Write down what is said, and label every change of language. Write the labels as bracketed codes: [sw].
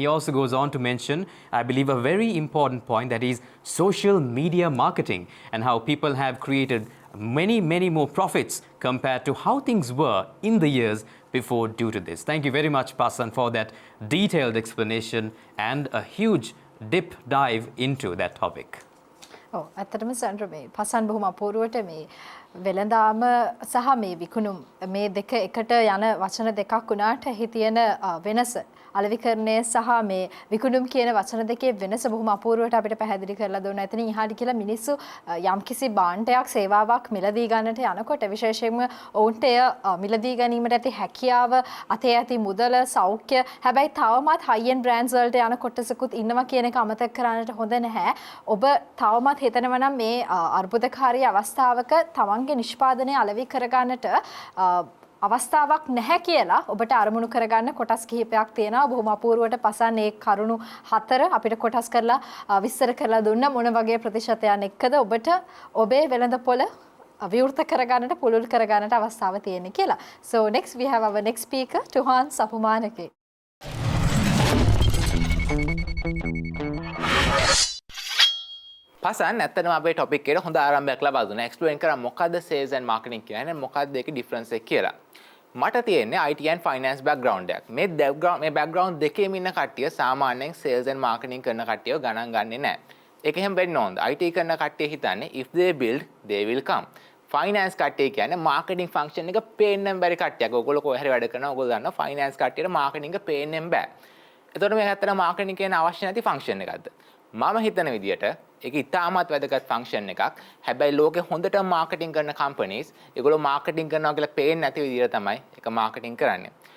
[en] He also goes on to mention, I believe, a very important point, that is social media marketing, and how people have created many more profits compared to how things were in the years before due to this. Thank you very much, Pasan, for that detailed explanation and a huge deep dive into that topic. [si] ඇත්තටම සැන්ඩ්‍ර මේ පසන් බොහොම අපූර්වට මේ වෙළඳාම සහ මේ විකුණුම් මේ දෙක එකට යන වචන දෙකක් වුණාට එහි තියෙන වෙනස අලෙවිකරණය සහ මේ විකුණුම් කියන වචන දෙකේ වෙනස බොහොම අපූර්වට අපිට පැහැදිලි කරලා දුන්නා. එතනින් එහාට කියලා මිනිස්සු යම්කිසි භාණ්ඩයක් සේවාවක් මිලදී ගන්නට යනකොට විශේෂයෙන්ම ඔවුන්ට එය මිලදී ගැනීමට ඇති හැකියාව, අතේ ඇති මුදල, සෞඛ්‍ය, හැබැයි තවමත් හයි එන්ඩ් බ්‍රෑන්ඩ්ස් වලට යන කොටසකුත් ඉන්නවා කියන එක අමතක කරන්නට හොඳ නැහැ. ඔබ තවමත් හිතනවා නම් මේ අර්බුදකාරී අවස්ථාවක තමන්ගේ නිෂ්පාදනය අලෙවි කරගන්නට අවස්ථාවක් නැහැ කියලා ඔබට අරමුණු කරගන්න කොටස් කිහිපයක් තියෙනවා. බොහොම අපූර්වට පසන් ඒ කරුණු 4 අපිට කොටස් කරලා විස්තර කරලා දුන්න මොන වගේ ප්‍රතිශතයන් එක්කද ඔබට ඔබේ වෙළඳපොළ විවෘත කරගන්නට පුළුල් කරගන්නට අවස්ථාව තියෙන්නේ කියලා. [en] So next we have our next speaker, Tuhan Sapumanake. [si] Pasan ඇත්තටම අපේ ටොපික් එකට හොඳ ආරම්භයක් ලබා දුන්නා. එක්ස්ප්ලেইন කරා මොකද්ද sales and marketing කියන්නේ, මොකද්ද ඒකේ ඩිෆරන්ස් එක කියලා. මට තියෙන්නේ IT and finance background එකක්. මේ background දෙකේම ඉන්න කට්ටිය සාමාන්‍යයෙන් sales and marketing කරන කට්ටියව ගණන් ගන්නෙ නැහැ. ඒක එහෙම වෙන්න ඕනද? IT කරන කට්ටිය හිතන්නේ [en] if they build they will come. [si] finance කට්ටිය කියන්නේ marketing function එක පේන්නම් බැරි කට්ටියක්. ඔයගොල්ලෝ කොහේ හරි වැඩ කරනවා. ඔයගොල්ලෝ දන්නවා finance කට්ටියට marketing එක පේන්නම් බෑ. එතකොට මේ ඇත්තට marketing කියන අවශ්‍ය නැති function එකක්ද? මම හිතන විදියට ඒක ඉතාමත් වැදගත් ෆන්ක්ෂන් එකක්. හැබැයි ලෝකේ හොඳට මාකටිං කරන කම්පනීස් ඒගොල්ලෝ මාකටිං කරනවා කියලා පේන්නේ නැති විදියට තමයි ඒක මාකටිං කරන්නේ.